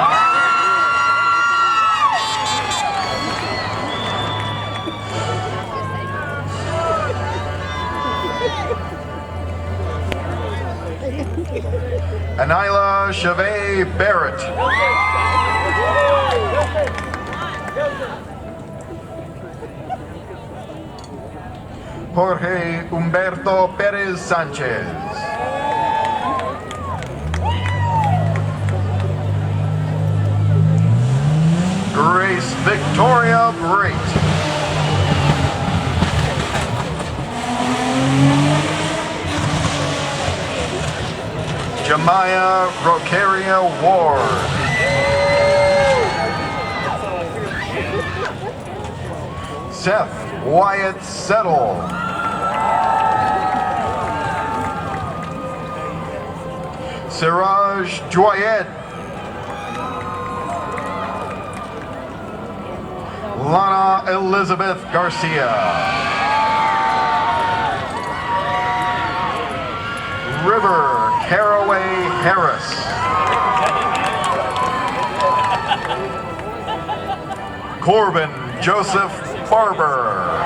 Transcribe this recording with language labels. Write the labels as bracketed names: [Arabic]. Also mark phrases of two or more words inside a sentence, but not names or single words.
[English] Anila Chavez Barrett. Jorge Humberto Perez Sanchez. Grace Victoria Brait. Jemiah Rocaria Ward. Seth Wyatt Settle. Siraj Joyet. Lana Elizabeth Garcia. River Caraway Harris. Corbin Joseph Barber.